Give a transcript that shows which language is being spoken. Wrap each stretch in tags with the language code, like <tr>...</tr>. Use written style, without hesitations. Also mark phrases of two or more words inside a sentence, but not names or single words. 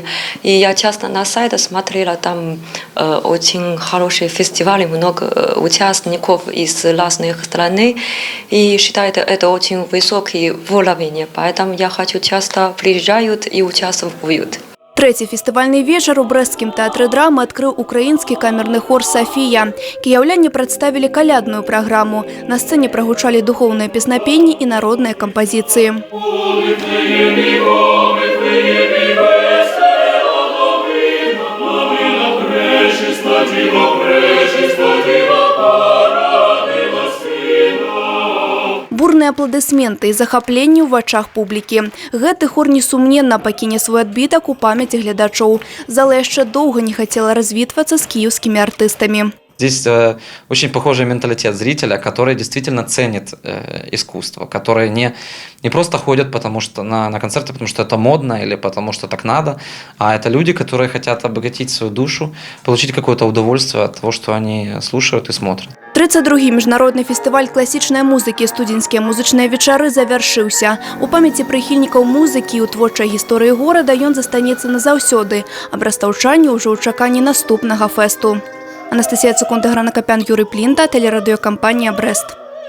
<ru>И я часто на сайте смотрела, там очень хорошие фестивали, много участников из разных стран. И считаю, это очень высокий уровень. Поэтому я хочу часто приезжают и участвуют.</ru> <uk>Третій фестивальний вечір</uk> <be>у Брэсцкім тэатры драмы адкрыў украінскі камерны хор «Сафія». Кіяўляне прадставілі калядную праграму. На сцэне прагучалі духоўныя песнапенні і народныя кампазіцыі. Бурныя апладысменты і захапленне ў вачах публікі. Гэты хор несумненна пакіне свой адбітак у памяці гледачоў. Зала яшчэ доўга не хацела развітвацца з кіеўскімі артыстамі.</be> <ru>Здесь очень похожий менталитет зрителя, который действительно ценит искусство, которые не просто ходят потому что на концерты, потому что это модно или потому что так надо, а это люди, которые хотят обогатить свою душу, получить какое-то удовольствие от того, что они слушают и смотрят.</ru> <be>32-й міжнародны фестываль класічнай музыкі «Студзеньскія музычныя вечары» завяршыўся. У памяці прыхільнікаў музыкі і ў творчай гісторыі горада ён застанецца назаўсёды, а брастаўчане ўжо ў чаканні наступнага фэсту. Анастасія Цукунда, Гранакапян, Юрый Плінта, тэлерадыёкампанія «Брэст».</be>